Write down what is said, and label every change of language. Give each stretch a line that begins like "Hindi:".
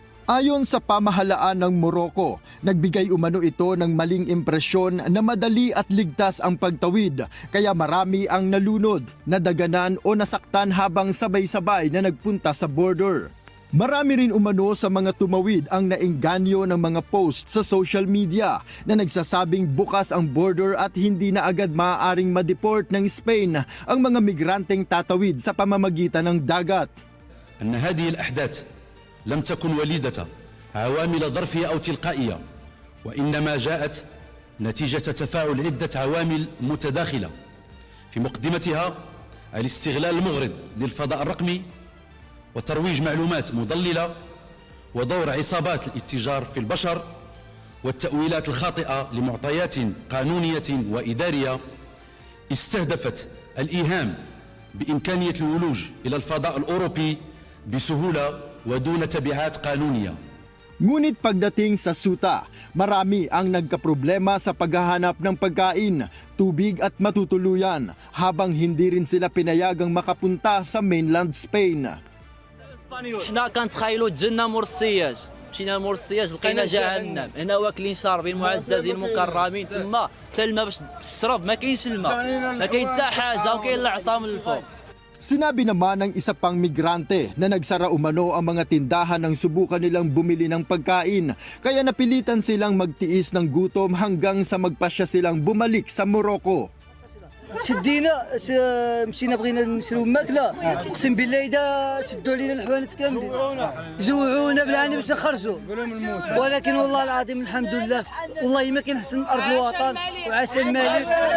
Filipino: Ayon sa pamahalaan ng Morocco, nagbigay umano ito ng maling impresyon na madali at ligtas ang pagtawid, kaya marami ang nalunod, nadaganan o nasaktan habang sabay-sabay na nagpunta sa border. Marami rin umano sa mga tumawid ang naengganyo ng mga post sa social media na nagsasabing bukas ang border at hindi na agad maaaring ma-deport ng Spain ang mga migranteng tatawid sa pamamagitan ng dagat.
Arabic: أن هذه الأحداث لم تكن وليدة عوامل ظرفية أو تلقائية، وإنما جاءت نتيجة تفاعل عدة عوامل متداخلة، في مقدمتها الاستغلال المغرض للفضاء الرقمي وترويج معلومات مضللة ودور عصابات الاتجار في البشر والتأويلات الخاطئة لمعطيات قانونية وإدارية استهدفت الإيهام بإمكانية الولوج إلى الفضاء الأوروبي بسهولة ودون تبعات قانونية.
Filipino: Ngunit pagdating sa Ceuta, marami ang nagkaproblema sa paghahanap ng pagkain, tubig at matutuluyan habang hindi rin sila pinayagang makapunta sa mainland Spain.
Arabic: احنا كنتخيلوا الجنة مرسياج، مشينا لمرسياج لقينا جهنم، هنا واكلين شاربين معززين مكرمين، تما حتى الماء باش تشرب ما كاينش الماء، ما كاين حتى حاجة وكاين العصا من الفوق.
Filipino: Sinabi naman ng isa pang migrante na nagsara umano ang mga tindahan nang subukan nilang bumili ng pagkain, kaya napilitan silang magtiis ng gutom hanggang sa magpasya silang bumalik sa Morocco.
Arabic: شدينا مشينا بغينا نشرو ماكله اقسم بالله اذا شدوا علينا الحوانت كاملين جوعونا بالعاني باش نخرجوا ولكن والله العظيم الحمد لله والله ما كاين احسن من ارض الوطن وعسى الملك.